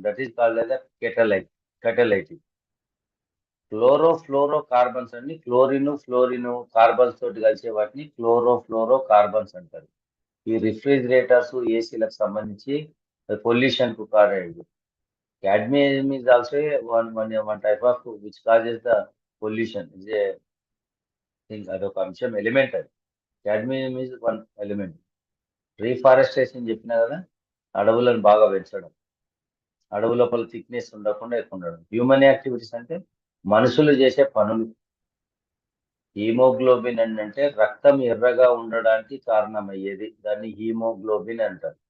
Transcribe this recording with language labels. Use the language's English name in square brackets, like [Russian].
[English] That is called as a catalytic. [Telugu] ఫ్లోరో carbons అన్ని fluorine carbons తోటి కలిసే వాటిని ఫ్లోరో కార్బన్స్ అంటారు. ఈ రిఫ్రిజిరేటర్స్, ఏసీలకు సంబంధించి పొల్యూషన్ కు కారణం. [English] Cadmium is also one type of which causes the pollution. Is a thing [Telugu] అదొక అంశం ఎలిమెంట్ అది. [English] Cadmium is one element. [Telugu] Reforestation చెప్పినా కదా, అడవులను బాగా పెంచడం, అడవు లోపల థిక్నెస్ ఉండకుండా ఎక్కువ ఉండడం. హ్యూమన్ యాక్టివిటీస్ అంటే మనుషులు చేసే పనులు. హీమోగ్లోబిన్ అంటే రక్తం ఎర్రగా ఉండడానికి కారణమయ్యేది, దాన్ని హీమోగ్లోబిన్ అంటారు.